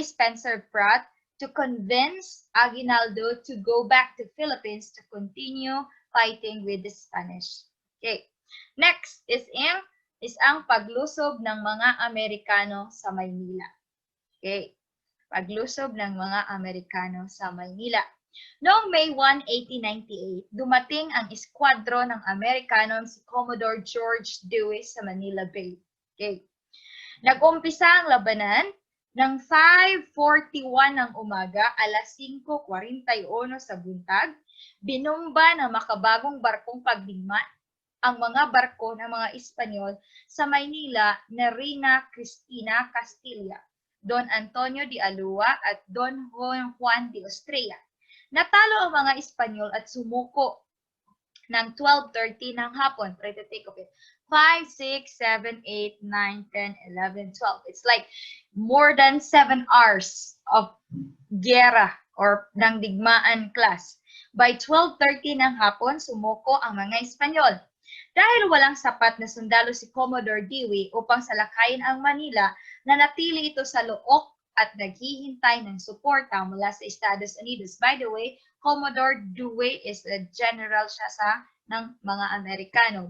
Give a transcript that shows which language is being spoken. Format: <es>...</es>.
<en>Spencer Pratt to convince Aguinaldo to go back to Philippines to continue fighting with the Spanish. Okay.</en> <tl>Next is ang paglusob ng mga Amerikano sa Maynila. Okay. Paglusob ng mga Amerikano sa Maynila. Noong May 1, 1898, dumating ang eskwadron ng Amerikano si Commodore George Dewey sa Manila Bay. Okay. Nag-umpisa ang labanan ng 5:41 ng umaga,</tl> <ceb>alas 5:41 sa buntag.</ceb> <tl>Binomba ng makabagong barkong pagdigma ang mga barko ng mga Espanyol sa Maynila na Reina Cristina Castilla, Don Antonio de Alua at Don Juan de Estrella. Natalo ang mga Espanyol at sumuko ng 12:30 ng hapon.</tl> <en>Try to take of it. 5, 6, 7, 8, 9, 10, 11, 12. It's like more than 7 hours of gera or</en> <tl>ng digmaan</tl> <en>class.</en> <tl>By 12:30 ng hapon, sumuko ang mga Espanyol. Dahil walang sapat na sundalo si Commodore Dewey upang salakayin ang Manila, nanatili ito sa Look at naghihintay ng suporta mula sa Estados Unidos.</tl> <en>By the way, Commodore Dewey is a general</en> <tl>siya ng mga Amerikano.</tl>